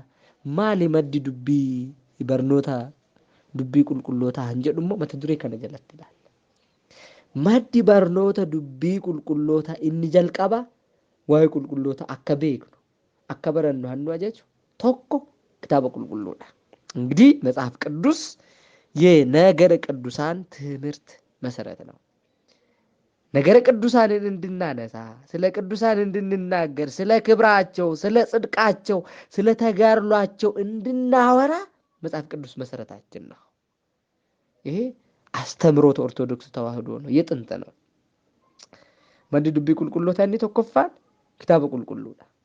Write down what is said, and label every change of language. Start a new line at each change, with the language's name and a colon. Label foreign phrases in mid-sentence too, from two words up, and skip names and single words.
Oromo: Maali maddi dubbii barnoota dubbii qulqullootaa hin jedhu immoo mata duree kana jalatti ilaalla. Maddi barnoota dubbii qulqulloota inni jalqaba waa'ee qulqulloota akka beeknu akka barannu hannu ajaju tokko kitaaba qulqulluudha።
Amharic: እንግዲህ መጽሐፍ ቅዱስ የነገረ ቅዱሳን ትምህርት መሰረት ነው። ነገረ ቅዱሳንን እንድናነሳ ስለ ቅዱሳን እንድንናገር ስለ ክብራቸው ስለ ጽድቃቸው ስለ ተጋድሏቸው እንድናወራ መጽሐፍ ቅዱስ መሰረታችን ነው። ይሄ አስተምሮተ ኦርቶዶክስ ተዋህዶ ነው፣ የጥንት ነው።
Oromo: maddi dubbii qulqullootaa inni tokkoffaan kitaaba qulqulluudha